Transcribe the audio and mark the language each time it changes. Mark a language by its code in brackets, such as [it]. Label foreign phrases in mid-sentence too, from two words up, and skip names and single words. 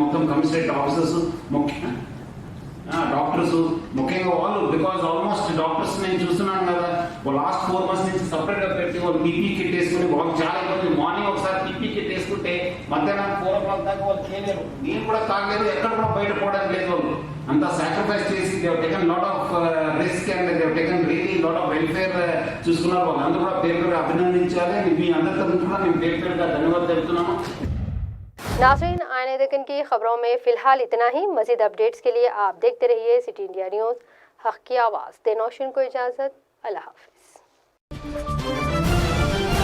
[te] మొత్తం [en] commissionerate officers, [te] ముఖ్యంగా డాక్టర్స్, ముఖ్యంగా వాళ్ళు [en] because almost doctors [te] నేను చూస్తున్నాను కదా, [en] last 4 months [te] నుంచి సపరేట్ గా పెట్టి వాళ్ళు [en] PPE kit [te] వేసుకుని వాళ్ళు చాలా ఇబ్బంది. మార్నింగ్ ఒకసారి [en] PPE kit [te] వేసుకుంటే మధ్యాహ్నం 4 o'clock దాకా వాళ్ళు చేయలేరు, నీళ్ళు కూడా తాగలేదు, ఎక్కడ కూడా బయట పోవడానికి లేదు. వాళ్ళు అంతా సాక్రిఫైస్ చేసి [en] they have taken lot of risk and they have taken really lot of welfare [te] చూసుకున్నారు. వాళ్ళందరూ కూడా పేరు పేరుగా అభినందించాలి. మీ అందరి తరఫున కూడా నేను పేరు పేరుగా ధన్యవాదాలు చెప్తున్నాను. [ur] ناظرین، آئین دکن کی خبروں میں فی الحال اتنا ہی. مزید اپڈیٹس کے لیے آپ دیکھتے رہیے سٹی انڈیا نیوز، حق کی آواز. دے نوشین کو اجازت. اللہ حافظ.